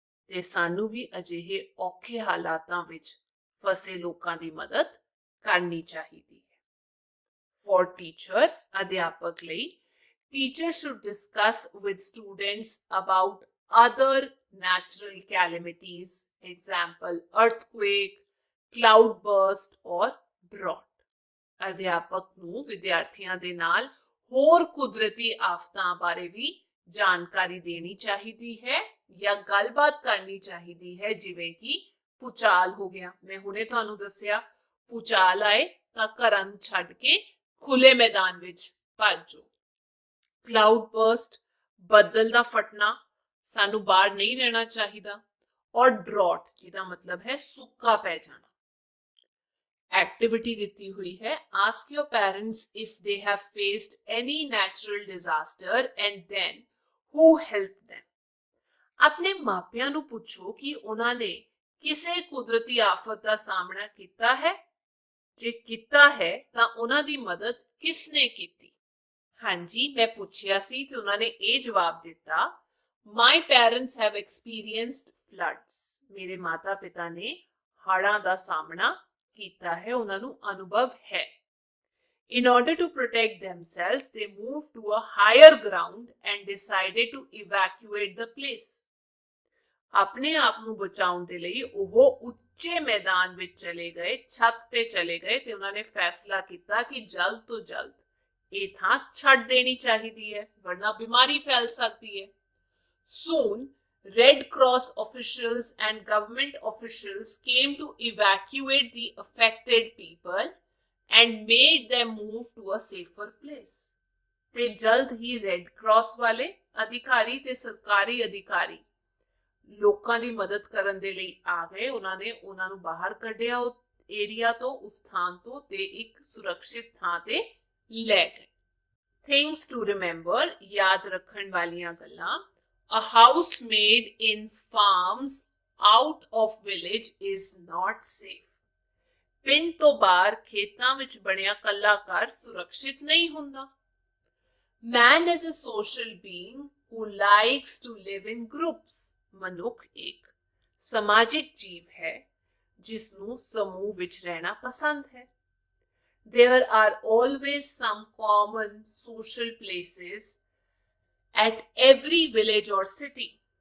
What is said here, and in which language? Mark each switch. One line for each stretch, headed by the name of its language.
Punjabi: ਤੇ ਸਾਨੂੰ ਵੀ ਅਜਿਹੇ ਔਖੇ ਹਾਲਾਤਾਂ ਵਿੱਚ ਫਸੇ ਲੋਕਾਂ ਦੀ ਮਦਦ ਕਰਨੀ ਚਾਹੀਦੀ ਹੈ।
English: For teacher,
Punjabi: ਅਧਿਆਪਕ ਲਈ,
English: teachers should discuss with students about other natural calamities, example earthquake, cloudburst or drought.
Punjabi: ਅਧਿਆਪਕ ਨੂੰ ਵਿਦਿਆਰਥੀਆਂ ਦੇ ਨਾਲ ਹੋਰ ਕੁਦਰਤੀ ਆਫਤਾਂ ਬਾਰੇ ਵੀ ਜਾਣਕਾਰੀ ਦੇਣੀ ਚਾਹੀਦੀ ਹੈ ਜਾਂ ਗੱਲਬਾਤ ਕਰਨੀ ਚਾਹੀਦੀ ਹੈ, ਜਿਵੇਂ ਕਿ ਭੂਚਾਲ ਹੋ ਗਿਆ। ਮੈਂ ਹੁਣੇ ਤੁਹਾਨੂੰ ਦੱਸਿਆ ਭੂਚਾਲ ਆਏ ਤਾਂ ਘਰਾਂ ਨੂੰ ਛੱਡ ਕੇ ਖੁੱਲੇ ਮੈਦਾਨ ਵਿੱਚ ਭੱਜ ਜਾਓ। ਕਲਾਉਡ ਬਰਸਟ, ਬੱਦਲ ਦਾ ਫਟਣਾ, ਸਾਨੂੰ ਬਾਹਰ ਨਹੀਂ ਰਹਿਣਾ ਚਾਹੀਦਾ। ਔਰ ਡਰੌਟ, ਜਿਹਦਾ ਮਤਲਬ ਹੈ ਸੁੱਕਾ ਪੈ ਜਾਣਾ। एक्टिविटी ਦਿੱਤੀ ਹੋਈ है,
English: ask your parents if they have faced any natural disaster and then who helped them.
Punjabi: ਆਪਣੇ ਮਾਪਿਆਂ ਨੂੰ ਪੁੱਛੋ ਕਿ ਉਹਨਾਂ ਨੇ ਕਿਸੇ ਕੁਦਰਤੀ ਆਫਤ ਦਾ ਸਾਹਮਣਾ ਕੀਤਾ ਹੈ। ਜੇ ਕੀਤਾ ਹੈ ਤਾਂ ਉਹਨਾਂ ਦੀ ਮਦਦ ਕਿਸ ਨੇ ਕੀਤੀ? ਹਾਂਜੀ, ਮੈਂ ਪੁੱਛਿਆ ਸੀ ਤੇ ਉਹਨਾਂ ਨੇ ਇਹ ਜਵਾਬ ਦਿੱਤਾ,
English: My parents have experienced floods.
Punjabi: ਮੇਰੇ ਮਾਤਾ ਪਿਤਾ ਨੇ ਹੜ੍ਹਾਂ ਦਾ ਸਾਹਮਣਾ ਕੀਤਾ ਹੈ, ਉਹਨਾਂ ਨੂੰ ਅਨੁਭਵ ਹੈ।
English: In order to protect themselves, they moved to a higher ground and decided to evacuate the place.
Punjabi: ਆਪਣੇ ਆਪ ਨੂੰ ਬਚਾਉਣ ਦੇ ਲਈ ਉਹ ਉੱਚੇ ਮੈਦਾਨ ਵਿੱਚ ਚਲੇ ਗਏ, ਛੱਤ ਤੇ ਚਲੇ ਗਏ ਤੇ ਉਹਨਾਂ ਨੇ ਫੈਸਲਾ ਕੀਤਾ ਕਿ ਜਲਦ ਤੋਂ ਜਲਦ ਇਹ ਥਾਂ ਛੱਡ ਦੇਣੀ ਚਾਹੀਦੀ ਹੈ, ਵਰਨਾ ਬਿਮਾਰੀ ਫੈਲ ਸਕਦੀ ਹੈ।
English: Soon, Red Cross officials and government officials came to evacuate the affected people and made them move to a safer place.
Punjabi: ਤੇ ਜਲਦ ਹੀ ਰੈੱਡ ਕਰਾਸ ਵਾਲੇ ਅਧਿਕਾਰੀ ਤੇ ਸਰਕਾਰੀ ਅਧਿਕਾਰੀ ਲੋਕਾਂ ਦੀ ਮਦਦ ਕਰਨ ਦੇ ਲਈ ਆ ਗਏ। ਉਹਨਾਂ ਨੇ ਉਹਨਾਂ ਨੂੰ ਬਾਹਰ ਕੱਢਿਆ ਉਸ ਏਰੀਆ ਤੋਂ, ਉਸ ਥਾਂ ਤੋਂ, ਤੇ ਇੱਕ ਸੁਰੱਖਿਅਤ ਥਾਂ ਤੇ ਲੈ ਗਏ।
English: Things to remember,
Punjabi: ਯਾਦ ਰੱਖਣ ਵਾਲੀਆਂ ਗੱਲਾਂ।
English: A house made in farms out of village is not safe.
Punjabi: ਪਿੰਡ ਤੋਂ ਬਾਹਰ ਖੇਤਾਂ ਵਿੱਚ ਬਣਿਆ ਕੱਲਾ ਘਰ ਸੁਰੱਖਿਅਤ ਨਹੀਂ ਹੁੰਦਾ।
English: Man is a social being who likes to live in groups.
Punjabi: ਮਨੁੱਖ ਇੱਕ ਸਮਾਜਿਕ ਜੀਵ ਹੈ ਜਿਸ ਨੂੰ ਸਮੂਹ ਵਿੱਚ ਰਹਿਣਾ ਪਸੰਦ ਹੈ।
English: There are always some common social places at every village or city.